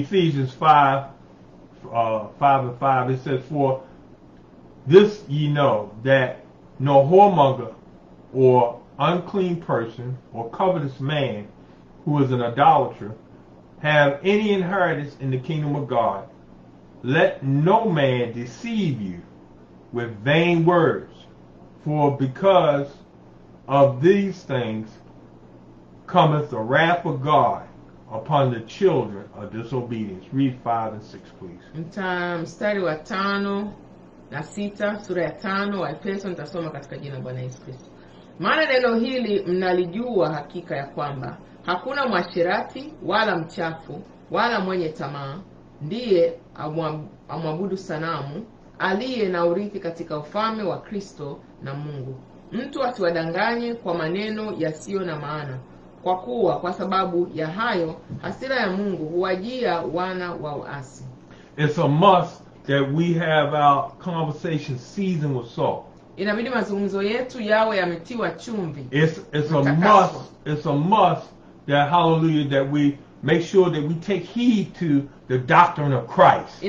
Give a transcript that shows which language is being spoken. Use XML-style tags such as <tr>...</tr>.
<en>Ephesians 5:5, it says, for this ye know, that no whoremonger or unclean person or covetous man who is an idolater have any inheritance in the kingdom of God. Let no man deceive you with vain words, for because of these things cometh the wrath of God upon the children of disobedience. Read 5 and 6, please.</en> <sw>Mstari wa 5 na 6, sura ya 5 wa Efeso, nitasoma katika jina la Bwana Yesu Kristo. Maana neno hili mnalijua hakika ya kwamba hakuna mwashirati wala mchafu wala mwenye tamaa ndiye amwabudu sanamu aliye na urithi katika ufalme wa Kristo na Mungu. Mtu asiwadanganye kwa maneno yasiyo na maana, kwa kuwa kwa sababu ya hayo hasira ya Mungu huwajia wana wa uasi.</sw> <en>It's a must that we have our conversation seasoned with salt.</en> <sw>Inabidi mazungumzo yetu yawe yametiwa chumvi.</sw> <en>It's a must that, hallelujah, that we make sure that we take heed to the doctrine of Christ.</en>